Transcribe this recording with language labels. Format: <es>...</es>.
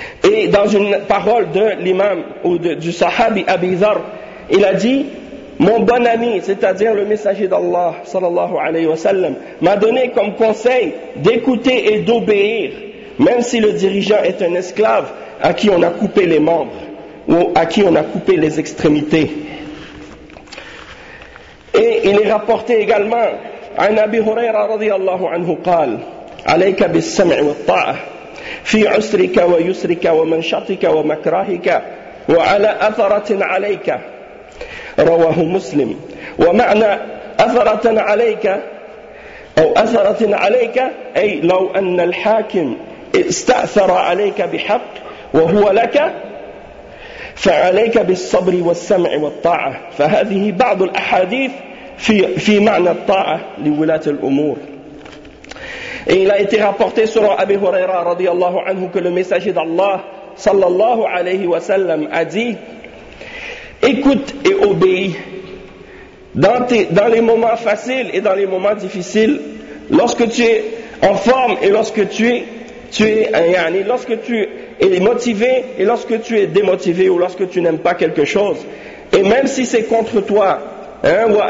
<fr>Et dans une parole de l'imam ou du sahabi Abi Dhar, il a dit: mon bon ami, c'est-à-dire le messager d'Allah</fr> <ar>sallallahu alayhi wa sallam,</ar> <fr>m'a donné comme conseil d'écouter et d'obéir, même si le dirigeant est un esclave à qui on a coupé les membres ou à qui on a coupé les extrémités. Et il est rapporté également</fr> <ar>عن أبي هريرة رضي الله عنه قال عليك بالسمع والطاعة في عسرك ويسرك ومنشطك ومكراهك وعلى أثرة عليك رواه مسلم. ومعنى أثرة عليك أو أثرة عليك أي لو أن الحاكم استأثر عليك بحق وهو لك فعليك بالصبر والسمع والطاعة. فهذه بعض الأحاديث في معنى الطاعة لولاة الأمور.</ar> <fr>Et il a été rapporté selon Abi Huraira</fr> <ar>radiallahu anhu</ar> <fr>que le messager d'Allah</fr> <ar>sallallahu alayhi wa sallam</ar> <fr>a dit: écoute et obéis dans les moments faciles et dans les moments difficiles, lorsque tu es en forme et lorsque lorsque tu es motivé et lorsque tu es démotivé ou lorsque tu n'aimes pas quelque chose, et même si c'est contre toi, hein,</fr>